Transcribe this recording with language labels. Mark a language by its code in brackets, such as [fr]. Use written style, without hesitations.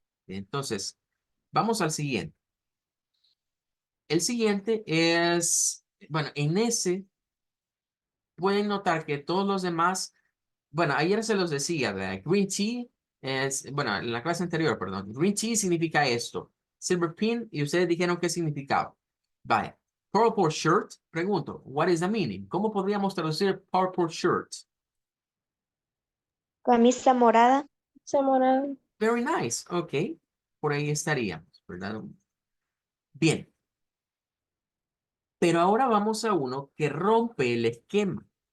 [es] Entonces, vamos al siguiente. El siguiente es, bueno, en ese pueden notar que todos los demás, bueno, ayer se los decía, ¿verdad? Green tea es, bueno, en la clase anterior, perdón, green tea significa esto. Silver pin, y ustedes dijeron qué significaba. Vaya. [en] Purple shirt, [es] pregunto, [en] what is the meaning? [es] ¿Cómo podríamos traducir purple shirt? Camisa morada. Morada. [en] Very nice, ok. [es] Por ahí estaríamos, ¿verdad? Bien, pero ahora vamos a uno que rompe el esquema.